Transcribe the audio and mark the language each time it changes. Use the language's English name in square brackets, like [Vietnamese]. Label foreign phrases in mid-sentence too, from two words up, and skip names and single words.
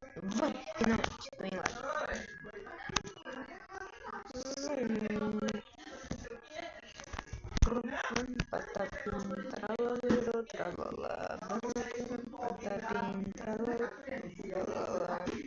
[Portuguese] Foi, finalmente, tô em live. Patapim, tralalero, tralala. Patapim, tralalero, tralala.